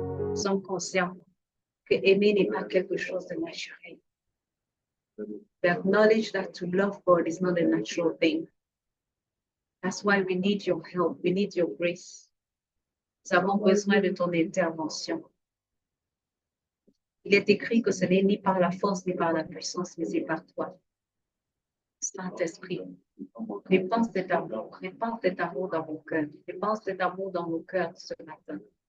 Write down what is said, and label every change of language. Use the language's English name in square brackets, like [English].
[French] Nous sommes conscients que aimer n'est pas quelque chose de naturel. [English] We acknowledge that to love God is not a natural thing. That's why we need your help. We need your grace. [French] Nous avons besoin de ton intervention. Il est écrit que ce n'est ni par la force ni par la puissance, mais c'est par toi. Saint-Esprit, répands cet amour dans mon cœur. Répands cet amour dans nos cœurs ce matin.